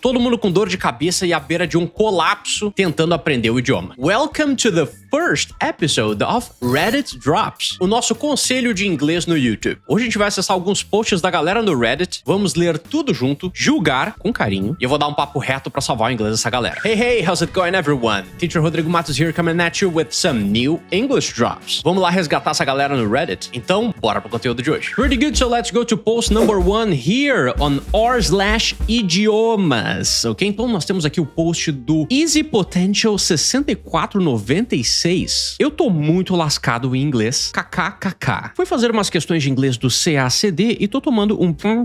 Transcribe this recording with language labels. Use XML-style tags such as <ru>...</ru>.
<pt>Todo mundo com dor de cabeça e à beira de um colapso tentando aprender o idioma.</pt> <en>Welcome to the first episode of Reddit Drops,</en> <pt>o nosso conselho de inglês no YouTube. Hoje a gente vai acessar alguns posts da galera no Reddit, vamos ler tudo junto, julgar com carinho, e eu vou dar um papo reto pra salvar o inglês dessa galera.</pt> <en>Hey, how's it going everyone? Teacher Rodrigo Matos here, coming at you with some new English drops.</en> <pt>Vamos lá resgatar essa galera no Reddit? Então, bora pro conteúdo de hoje.</pt> <en>Pretty good, so let's go to post number 1 here on r/idiomas.</en> <pt>Ok, então nós temos aqui o post do Easy Potential 6496. Eu tô muito lascado em inglês, kkkk. Fui fazer umas questões de inglês do CACD e tô tomando um...</pt>